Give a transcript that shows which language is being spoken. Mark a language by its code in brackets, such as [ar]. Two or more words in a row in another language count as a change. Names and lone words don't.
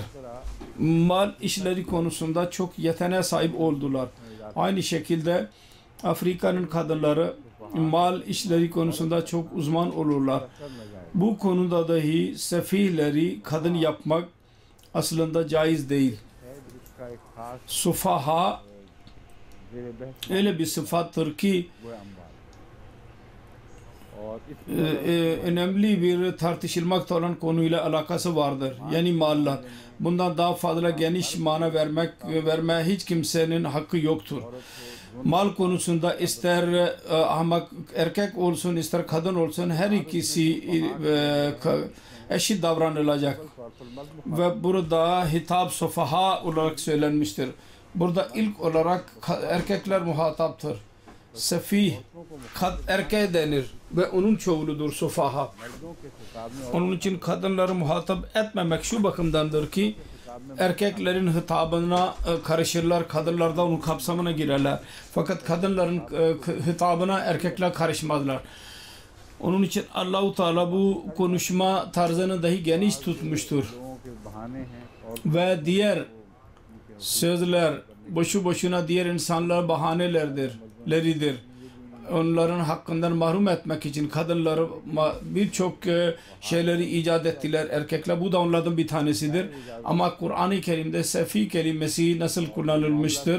[tr] Mal işleri konusunda çok yeteneğe sahip oldular. Aynı şekilde Afrika'nın kadınları mal işleri konusunda çok uzman olurlar. Bu konuda dahi sefihleri kadın yapmak aslında caiz değil. [ur] ایک خاص Sufaha زیر بحث [tr] öyle bir sıfattır ki [ur] وہ اموال اور اس میں [tr] önemli bir tartışılmakta olan konuyla alakası vardır. Yani mallar. Bundan daha fazla geniş mana vermeye hiç kimsenin hakkı yoktur. Mal konusunda ister ahmak erkek olsun ister kadın olsun her ikisi eşit davranılacak. Ve burada hitap sofaha olarak söylenmiştir. Burada ilk olarak erkekler muhataptır. Sefih erkeğe denir ve onun çoğuludur sofaha. [ur] مردوں کے خطاب میں [tr] Onun için kadınları muhatap etmemek şu bakımdandır ki erkeklerin hitabına karışırlar, kadınlar da onun kapsamına girerler. Fakat kadınların hitabına erkekler karışmazlar. Onun için Allah-u Teala bu konuşma tarzını dahi geniş tutmuştur. [ur] لوگوں کے بہانے ہیں اور [tr] Ve diğer sözler boşu boşuna diğer insanlar bahaneleridir. Onların hakkından mahrum etmek için kadınları birçok şeyleri icat ettiler erkekler. Bu da onlardan bir tanesidir. Ama Kur'an-ı Kerim'de sefi kelimesi nasıl kullanılmıştır?